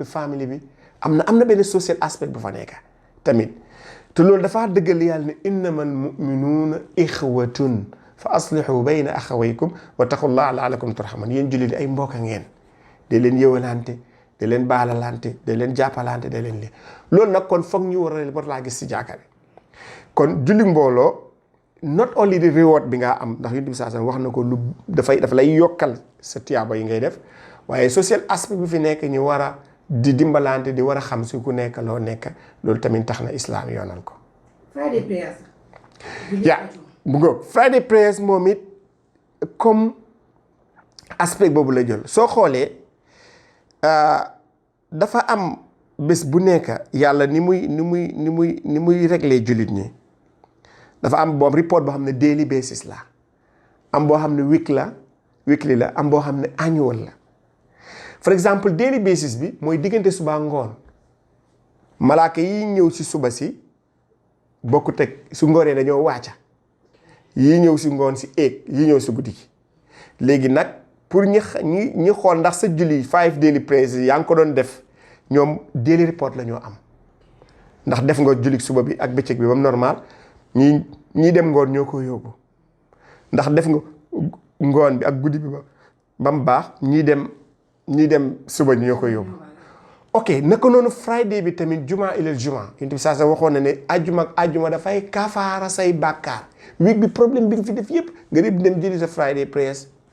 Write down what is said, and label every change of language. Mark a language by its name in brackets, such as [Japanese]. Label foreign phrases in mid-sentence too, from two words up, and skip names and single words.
[Wolof] famille bi am na benn social aspect bu fa nekk tamit te loolu dafa dëggal yàlla ne [Arabic] إنما المؤمنون إخوة فأصلحوا بين أخويكم واتقوا الله لعلكم [Wolof] turhamun yéen jullit ay mbokk ngeen de leen yëwalante de leen baalalante de leen jàppalante de leen li loolu nag kon foog ñu war laa gis si jàkka bi kon julli mbooloo [English] not only the reward [Wolof] bi nga am ndax Yonent bi [Arabic] صلى الله عليه وسلم [Wolof] wax na ko lu dafa lay yokkal sa tiyaaba yi ngay def waaye [English] social aspect [Wolof] bi fi nekk ñu war a di dimbalante di war a xam si ku nekk loo nekk loolu tamit tax na islam yoonal ko. [English] Friday prayers. [Wolof] bu ngoog [English] Friday prayers [Wolof] moom it comme aspect boobu la jël soo xoolee dafa am bés bu nekk yàlla ni muy régler jullit ñi. dafa am boobu report boo xam ne [English] daily basis [Wolof] la am boo xam ne weekly la am boo xam ne annual la for exemple [English] daily basis [Wolof] bi mooy diggante suba ngoon malaaka yi ñëw si suba si bokkut ak su ngoonee dañoo wàcca yi ñëw si ngoon si éeg yi ñëw si guddi gi léegi nag pour ñi xool ndax sa julli 5 [English] daily prayers [Wolof] yaa ngi ko doon def ñoom [English] daily report [Wolof] la ñoo am ndax def nga julli suba bi ak bëccëg bi ba mu normal ñii dem ngoon ñoo ko yóbbu ndax def nga ngoon bi ak guddi bi ba mu baax ñii dem suba ñoo ko yóbbu ok naka noonu Friday bi tamit juma ilal juma Yonent bi saa waxoon na ne ajjuma dafay kafaara say bàkkaar week bi problème bi nga fi def yëpp nga dem jëli sa [English] Friday prayers